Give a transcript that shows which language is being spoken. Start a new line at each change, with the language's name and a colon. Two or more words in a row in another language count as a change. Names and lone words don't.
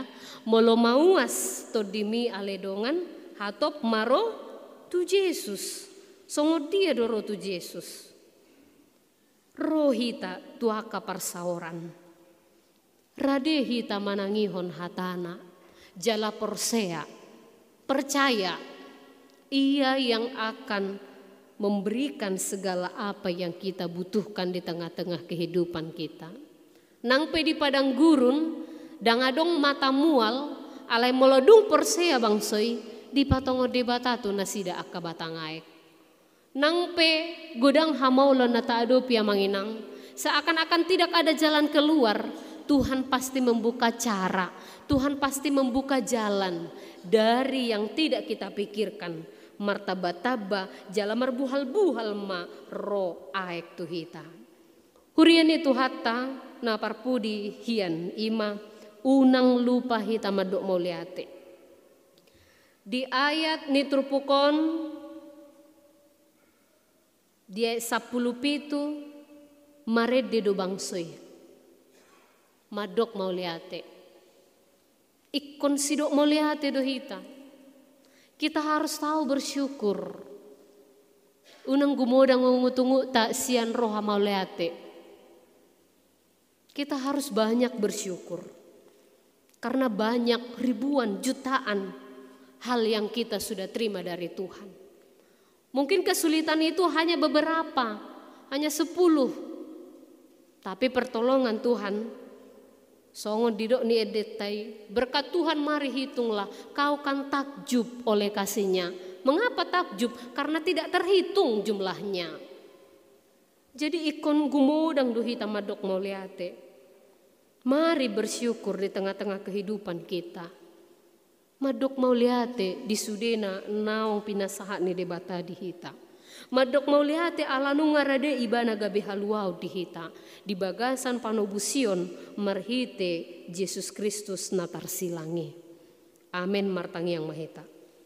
Batak Toba: Molo mauas to dimi aledongan hatop maro tu Yesus songo dia doro tu Yesus rohita tuaka parsaoran. Radehi tamanangihon hatana, jala persea,
Indonesian: percaya ia yang akan memberikan segala apa yang kita butuhkan di tengah-tengah kehidupan kita.
Batak Toba: Nang pe di padang gurun, dang adong mata mual, alai molodung persea bangsoi di patongo debata tu nasida akka batangaek. Nang pe godang hamaulo na taado pia manginang,
Indonesian: seakan-akan tidak ada jalan keluar. Tuhan pasti membuka cara, Tuhan pasti membuka jalan dari yang tidak kita pikirkan.
Batak Toba: Martaba-taba jala marbuhal-buhal ma ro aek tu hita. Hurian itu hatta na parpudi hian ima unang lupa hita madok mauliate. Di ayat ni trupukon dia 10 pitu mared de do bangsoy. Madok mauliate. Ikon sidok mauliate do hita.
Indonesian: Kita harus tahu bersyukur.
Batak Toba: Unang gumodang ngutungu tak sian roha mauliate.
Indonesian: Kita harus banyak bersyukur. Karena banyak ribuan jutaan hal yang kita sudah terima dari Tuhan. Mungkin kesulitan itu hanya beberapa, hanya 10. Tapi pertolongan Tuhan
Batak Toba: songon didok ni edetai,
Indonesian: berkat Tuhan mari hitunglah, kau kan takjub oleh kasihnya. Mengapa takjub? Karena tidak terhitung jumlahnya.
Batak Toba: Jadi ikon gumodang duhi tamadok mauliate.
Indonesian: Mari bersyukur di tengah-tengah kehidupan kita.
Batak Toba: Madok mauliate di sudena naong pinasahat ni debata di hita. Madok mauliate ala nungarade ibana gabe haluau di hita. Di bagasan panobusion marhite Yesus Kristus natar silangi. Amin martangi yang mahita.